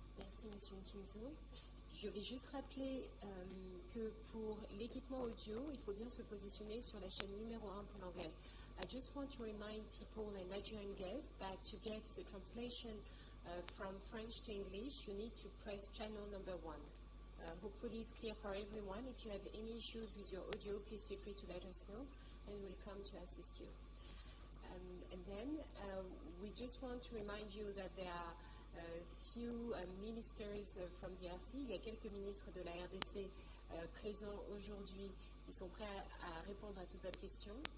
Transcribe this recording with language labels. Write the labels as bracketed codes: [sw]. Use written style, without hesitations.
[fr] Merci, Monsieur Nkinzo. Je vais juste rappeler que pour l'équipement audio, il faut bien se positionner sur la chaîne numéro 1 pour l'anglais. [en] I just want to remind people and Nigerian guests that to get the translation from French to English, you need to press channel number 1. Hopefully it's clear for everyone. If you have any issues with your audio, please feel free to let us know and we'll come to assist you. And then we just want to remind you that there are few ministers from DRC. [fr] Il y a quelques ministres de la RDC présents aujourd'hui qui sont prêts à répondre à toutes vos questions.